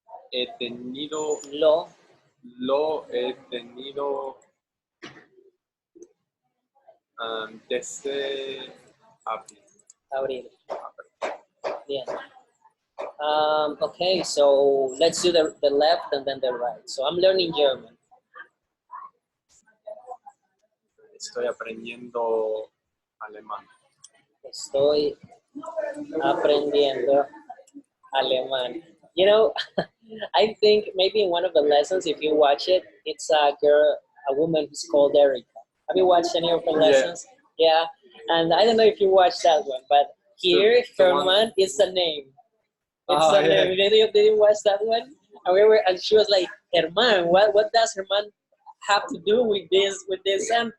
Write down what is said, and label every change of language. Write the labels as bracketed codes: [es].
[es] He tenido lo he tenido desde abril. [en] Yeah. Okay, so let's do the left and then the right. So I'm learning German. [es] Estoy aprendiendo alemán. Estoy aprendiendo alemán. [en] You know, I think maybe in one of the lessons, if you watch it, it's a woman who's called Erica. Have you watched any of her lessons? Yeah. And I don't know if you watched that one, but here, Herman is a name. It's a name. Did you watch that one? And she was like, Herman, what does Herman have to do with this sentence?